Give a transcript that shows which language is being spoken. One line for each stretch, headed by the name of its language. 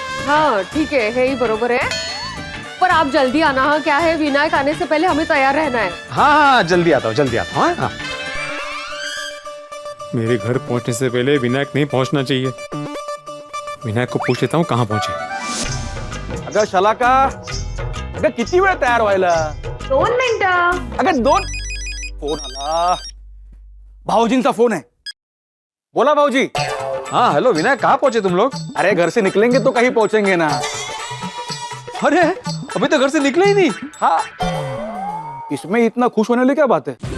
Hindi: हाँ ठीक है ही बरोबर है, पर आप जल्दी आना। हाँ क्या है, विनायक आने से पहले हमें तैयार रहना है। हाँ हाँ जल्दी आता हूँ, जल्दी आता हूँ। हाँ मेरे घर पहुंचने से पहले विनायक नहीं पहुंचना चाहिए। विनायक को पूछ लेता हूँ कहाँ पहुंचे।
Marathi: अगं शलाका, अगं किती वेळ तयार व्हायला? 2 मिनिटं। अगं 2 फोन आला, भाऊजींचा फोन है। बोला भाऊजी।
Hindi: हाँ हेलो विनायक, कहाँ पहुंचे तुम लोग? अरे घर से निकलेंगे तो कहीं पहुंचेंगे ना। अरे अभी तो घर से निकले ही नहीं। हाँ इसमें इतना खुश होने वाली क्या बात है?